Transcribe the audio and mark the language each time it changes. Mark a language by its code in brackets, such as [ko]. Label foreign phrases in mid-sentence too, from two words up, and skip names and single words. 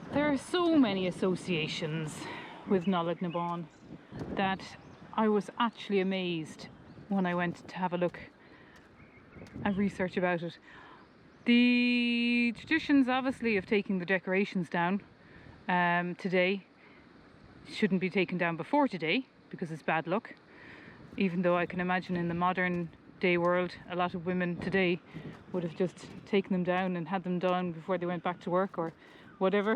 [en] are so many associations with Nollaig na mBan that I was actually amazed when I went to have a look and research about it. The traditions obviously of taking the decorations down today shouldn't be taken down before today because it's bad luck, even though I can imagine in the modern day world a lot of women today would have just taken them down and had them done before they went back to work or whatever.